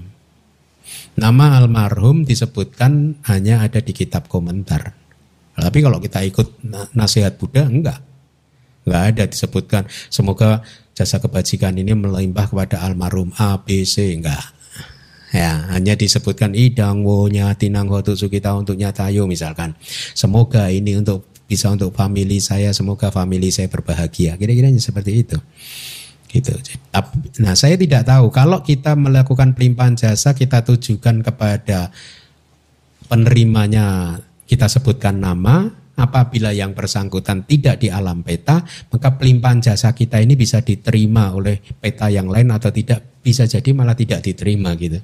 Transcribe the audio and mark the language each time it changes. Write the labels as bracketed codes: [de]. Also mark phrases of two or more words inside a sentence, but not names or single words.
[id] Nama almarhum disebutkan hanya ada di kitab komentar. Tapi kalau kita ikut nasihat Buddha, enggak ada disebutkan semoga jasa kebajikan ini melimpah kepada almarhum A, B, C, enggak. Ya, hanya disebutkan [pi] idang wonya tinang hotu sukita [id] untuk nyatayo misalkan. Semoga ini untuk bisa untuk famili saya, semoga famili saya berbahagia. Kira-kira seperti itu. Gitu. Nah, saya tidak tahu kalau kita melakukan pelimpahan jasa kita tujukan kepada penerimanya, kita sebutkan nama, apabila yang bersangkutan tidak di alam peta, maka pelimpahan jasa kita ini bisa diterima oleh peta yang lain atau tidak, bisa jadi malah tidak diterima gitu.